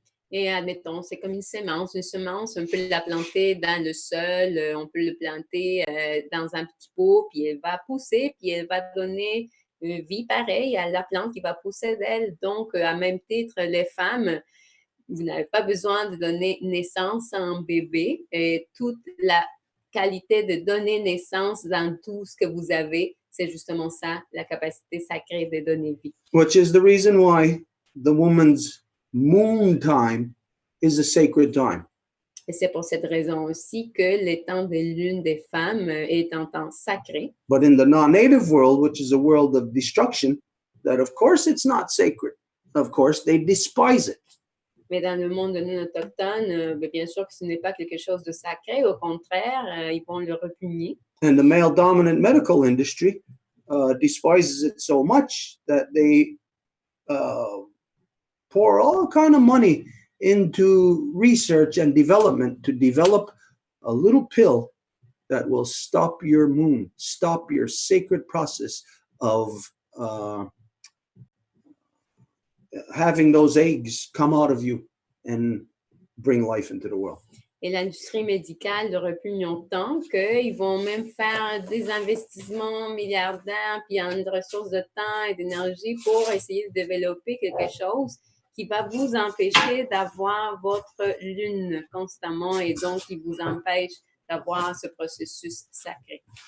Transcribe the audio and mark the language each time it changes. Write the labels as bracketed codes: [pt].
[fr] Et admettons, c'est comme une semence. Une semence, on peut la planter dans le sol, on peut le planter dans un petit pot, puis elle va pousser, puis elle va donner vie pareille à la plante qui va pousser d'elle. Donc, à même titre, les femmes, vous n'avez pas besoin de donner naissance à un bébé. Et toute la qualité de donner naissance dans tout ce que vous avez, c'est justement ça, la capacité sacrée de donner vie. [en] Which is the reason why the woman's moon time is a sacred time. [fr] Et c'est pour cette raison aussi que le temps de lune des femmes est un temps sacré. [en] But in the non-native world, which is a world of destruction, that of course it's not sacred. Of course, they despise it. [fr] Mais dans le monde non autochtone, bien sûr que ce n'est pas quelque chose de sacré. Au contraire, ils vont le repugner. [en] And the male-dominant medical industry despises it so much that they pour all kind of money into research and development to develop a little pill that will stop your moon, stop your sacred process of having those eggs come out of you and bring life into the world. [fr] Et l'industrie médicale le repugne autant qu'ils vont même faire des investissements milliardaires puis en ressources de temps et d'énergie pour essayer de développer quelque chose qui va vous empêcher d'avoir votre lune constamment et donc qui vous empêche d'avoir ce processus sacré.